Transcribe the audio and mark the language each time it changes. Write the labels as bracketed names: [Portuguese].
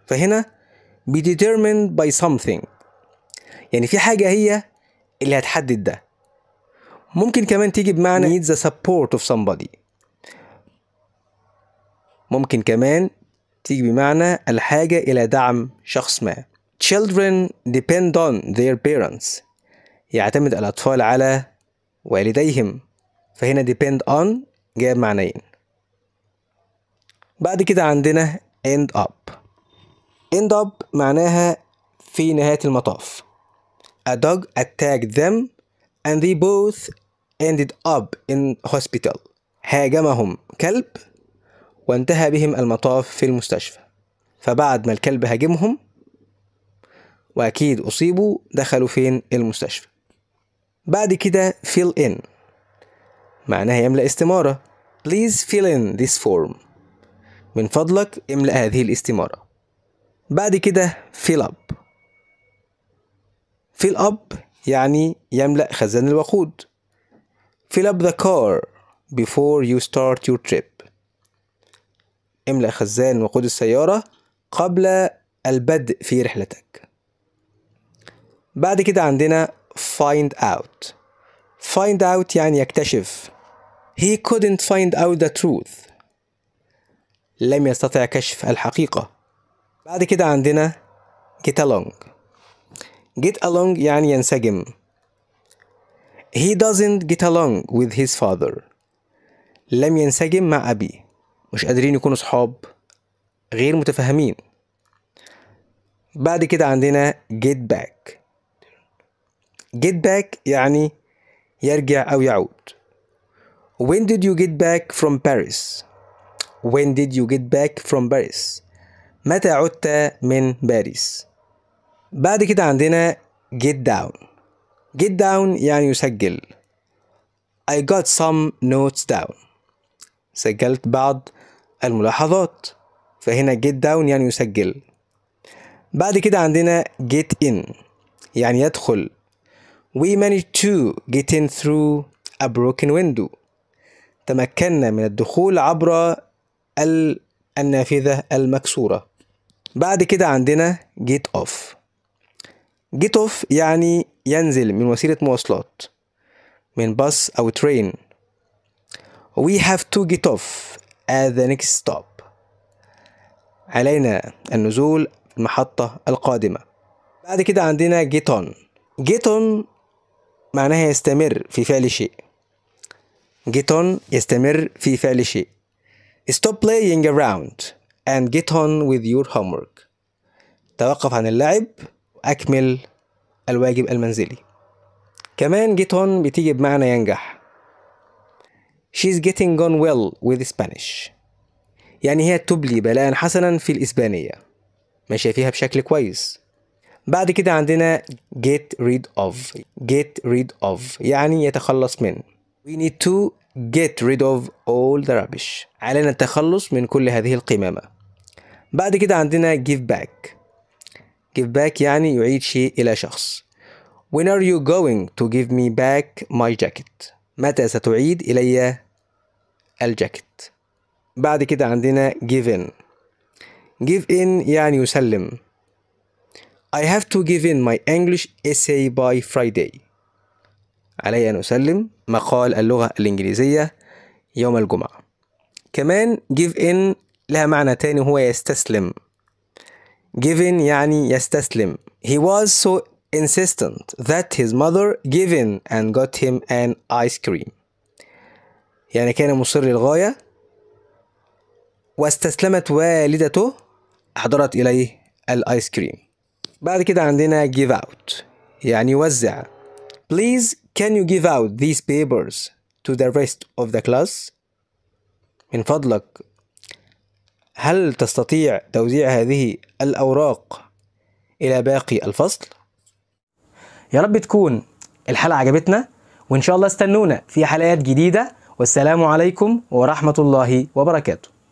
[Arabic] فهنا [English] be determined by something. [Arabic] يعني في حاجة هي اللي هتحدد ده. ممكن كمان تيجي بمعنى [English] needs the support of somebody. [Arabic] ممكن كمان تيجي بمعنى الحاجة إلى دعم شخص ما. [English] Children depend on their parents. [Arabic] يعتمد الأطفال على والديهم. فهنا depend on جاء بمعنيين. بعد كده عندنا end up. end up معناها في نهاية المطاف. [English] A dog attacked them and they both ended up in hospital. [Arabic] هاجمهم كلب وانتهى بهم المطاف في المستشفى. فبعد ما الكلب هاجمهم وأكيد أصيبوا دخلوا فين؟ المستشفى. بعد كده fill in معناها يملأ استمارة. [English] Please fill in this form. [Arabic] من فضلك املأ هذه الاستمارة. بعد كده fill up. fill up يعني يملأ خزان الوقود. [English] fill up the car before you start your trip. [Arabic] املأ خزان وقود السيارة قبل البدء في رحلتك. بعد كده عندنا find out. find out يعني يكتشف. [English] He couldn't find out the truth. [Arabic] لم يستطع كشف الحقيقة. بعد كده عندنا get along. get along يعني ينسجم. [English] He doesn't get along with his father. [Arabic] لم ينسجم مع أبيه. مش قادرين يكونوا صحاب. غير متفاهمين. بعد كده عندنا get back. get back يعني يرجع أو يعود. [English] When did you get back from Paris? When did you get back from Paris? [Arabic] متى عدت من باريس؟ بعد كده عندنا get down. get down يعني يسجل. [English] I got some notes down. [Arabic] سجلت بعض الملاحظات. فهنا get down يعني يسجل. بعد كده عندنا get in يعني يدخل. [English] We managed to get in through a broken window. [Arabic] تمكنا من الدخول عبر النافذة المكسورة. بعد كده عندنا get off. get off يعني ينزل من وسيلة مواصلات. من باص أو train. [English] We have to get off at the next stop. [Arabic] علينا النزول في المحطة القادمة. بعد كده عندنا get on. get on معناها يستمر في فعل شيء. get on يستمر في فعل شيء. [English] Stop playing around and get on with your homework. [Arabic] توقف عن اللعب وأكمل الواجب المنزلي. كمان get on بتيجي بمعنى ينجح. [English] She's getting on well with Spanish. [Arabic] يعني هي تبلي بلاء حسنا في الإسبانية. ماشية فيها بشكل كويس. بعد كده عندنا get rid of. get rid of يعني يتخلص من. [English] We need to get rid of all the rubbish. [Arabic] علينا التخلص من كل هذه القمامة. بعد كده عندنا give back. give back يعني يعيد شيء إلى شخص. [English] When are you going to give me back my jacket? [Arabic] متى ستعيد إلي الجاكيت؟ بعد كده عندنا give in. give in يعني يسلم. [English] I have to give in my English essay by Friday. [Arabic] علي أن أسلم مقال اللغة الإنجليزية يوم الجمعة. كمان give in لها معنى تاني هو يستسلم. give in يعني يستسلم. [English] He was so insistent that his mother gave in and got him an ice cream. [Arabic] يعني كان مصر للغاية واستسلمت والدته أحضرت إليه الآيس كريم. بعد كده عندنا give out يعني يوزع. [English] Please can you give out these papers to the rest of the class? [Arabic] من فضلك هل تستطيع توزيع هذه الأوراق إلى باقي الفصل؟ يا رب تكون الحلقة عجبتنا، وإن شاء الله استنونا في حلقات جديدة، والسلام عليكم ورحمة الله وبركاته.